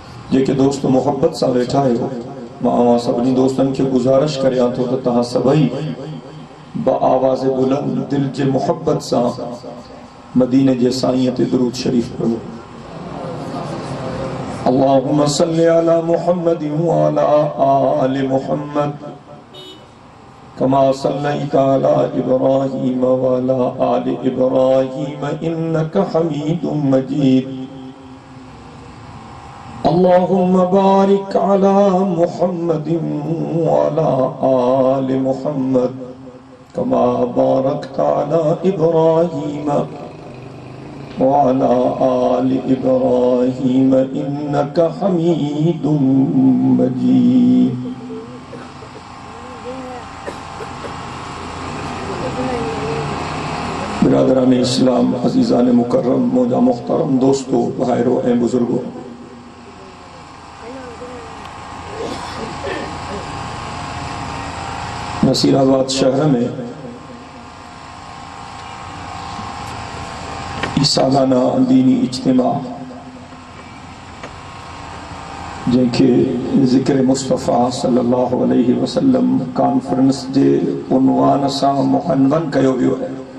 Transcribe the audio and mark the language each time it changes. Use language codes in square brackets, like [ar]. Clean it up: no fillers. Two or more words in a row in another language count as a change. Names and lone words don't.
[sd] जेके दोस्त मोहब्बत सां वेठा आहियो, मां अवां सभिनी दोस्तनि खे गुज़ारिश करियां थो त तव्हां सभई बआवाज़ बुलंद दिल जे मोहब्बत सां मदीने जे साईं ते दुरूद शरीफ पढ़ो। [ar] اللهم صل على محمد وعلى آل محمد كما صليت على إبراهيم وعلى آل إبراهيم إنك حميد مجيد. اللهم بارك على محمد وعلى آل محمد كما باركت على إبراهيم وعلى آل إبراهيم إنك حميد مجيد. [sd] बिरादरान इस्लाम, अजीज़ान मुकर्रम, मौजा मुख्तरम दोस्तों, भाइरों ए बुजुर्गों, नसीराबाद शहर में सालाना दीनी इज्तिमा जैके ज़िक्र मुस्तफ़ा [ar] صلى الله عليه وسلم [sd] कॉन्फ्रेंस जे उन्वान सां मुअन्वन कयो वियो है।